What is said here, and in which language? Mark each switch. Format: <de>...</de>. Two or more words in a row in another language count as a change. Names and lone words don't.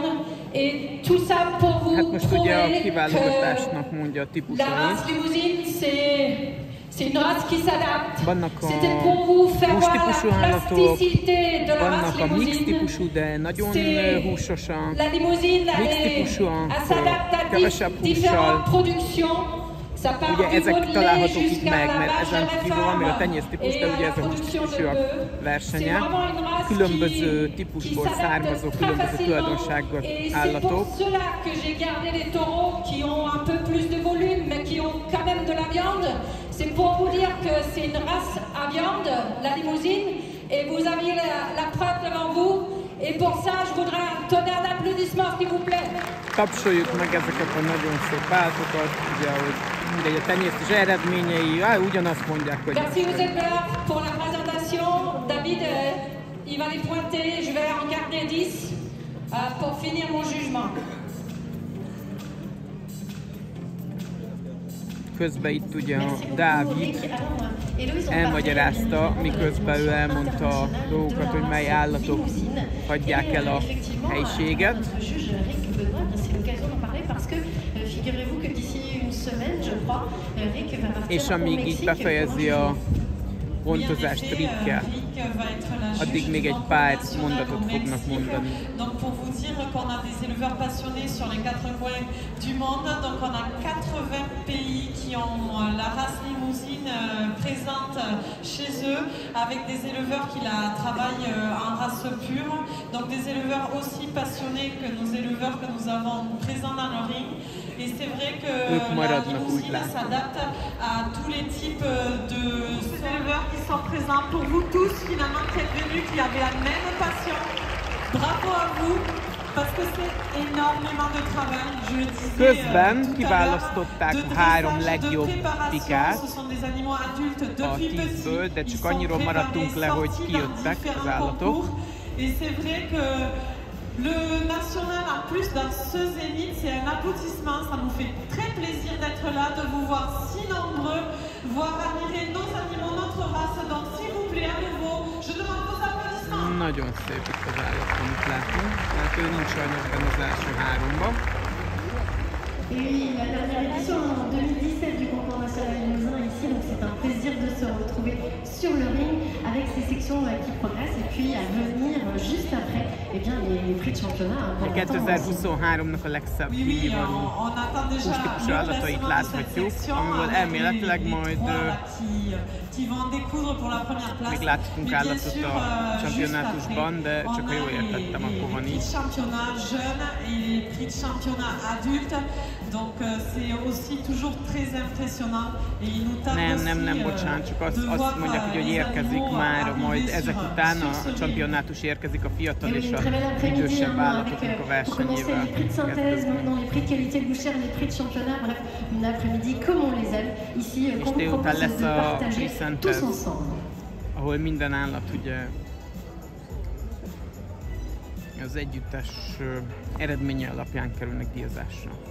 <fr>Et tout ça pour vous prouver que la race limousine, c'est une race qui s'adapte. C'était pour vous faire voir la plasticité de la race limousine. La limousine, elle s'adapte à différentes productions.</fr> <hu>Ugye ezek találhatók itt meg, mert ezen kívül van még a tenyésztípus, de ugye ez a hústípusúak versenye. Különböző típusból származó, különböző tulajdonsággal állatok.</hu> <fr>C'est pour vous dire que c'est une race à viande, la limousine, et vous aviez la preuve devant vous. Et pour ça, je voudrais un tonnerre d'applaudissements, s'il vous plaît.</fr> <hu>Tapsoljuk meg ezeket a nagyon szép állatokat, ugye, hogy mindegy a tenyésztés eredményei, ugyanazt mondják, hogy...</hu> <fr>Si vous êtes là pour la présentation, David, il va les pointer, je vais en garder 10 pour finir mon jugement.</fr> <hu>Közben itt ugye a Dávid elmagyarázta, miközben ő elmondta a dolgokat, hogy mely állatok hagyják el a helységet. És amíg így befejezi a pontozást Rickkel, addig még egy pár mondatot fognak mondani.</hu> <fr>Donc pour vous dire qu'on a des éleveurs passionnés sur les 4 coins du monde, donc on a 80 pays qui ont la race limousine présente chez eux, avec des éleveurs qui la travaillent en race pure, donc des éleveurs aussi passionnés que nos éleveurs que nous avons présents dans le ring. Et c'est vrai que la limousine s'adapte à tous les types de éleveurs qui sont présents. Pour vous tous, finalement, qui êtes venus, qui avez la même passion, bravo à vous, parce que c'est énormément de travail, je le disais.</fr> <hu>Közben kiválasztották a 3 legjobb tikát a 10-ből, de csak annyiról maradtunk le, hogy kijöttek az állatok.</hu> <fr>Et c'est vrai que le national, en plus, dans ce zénith, c'est un aboutissement. Ça nous fait très plaisir d'être là, de vous voir si nombreux, voir admirer nos animaux, notre race. Donc, s'il vous plaît, à nouveau, je demande vos applaudissements.</fr> <hu>Nagyon szép itt az állat, amit látunk. Hát ő nincs sajnos benne az első 3-ban.</hu> <fr>Et oui, la dernière édition en 2017 du concours national limousin ici, donc c'est un plaisir de se retrouver sur le ring avec ces sections qui progressent et puis à venir juste après eh bien, les prix de championnat.</fr> <hu>2023-nak a legszebb kívülvaló hústípusú állatait láthatjuk, amiből elméletileg majd még láthatunk állatot a championátusban, de csak ha jól értettem, akkor van így.</hu> <fr>Donc c'est aussi toujours très impressionnant et il nous tarde</fr> <hu>Nem, bocsánat, csak azt mondják, hogy érkezik már, majd ezek után a championátus érkezik a fiatal és az idősebb állatoknak a versenyével. És délután lesz a Presenters, ahol minden állat ugye az együttes eredménye alapján kerülnek díjazásra.</hu>